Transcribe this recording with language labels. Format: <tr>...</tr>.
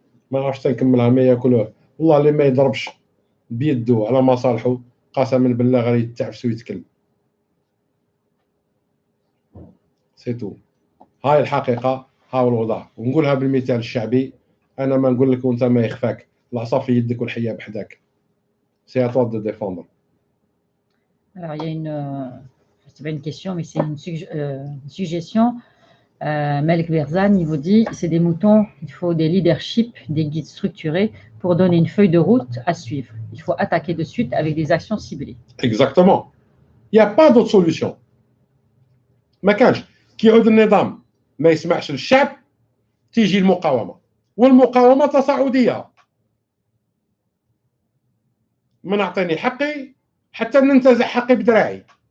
<ar>ما عرفتش تنكملها، ما ياكلوه والله اللي ما يضربش بيدو على مصالحه قسما بالله غير يتعفس ويتكل. سيتو، هاي الحقيقه، هاو الوضع. ونقولها بالمثال الشعبي، انا ما نقول لك وانت ما يخفاك، العصا في يدك والحيه بحداك.</ar> <fr>سي ا توا دو ديفوندر. Alors, il y a c'est pas une question, mais c'est une suggestion. Malik Berzan, il vous dit, c'est des moutons, il faut des leaderships, des guides structurés pour donner une feuille de route à suivre. Il faut attaquer de suite avec des actions ciblées. Exactement. Il n'y a pas d'autre solution.</fr> <ar>ما كانش كي يعود النظام ما يسمعش للشعب، تيجي المقاومه، والمقاومه تصاعديه. من اعطيني حقي حتى ننتزع حقي بدراعي.</ar>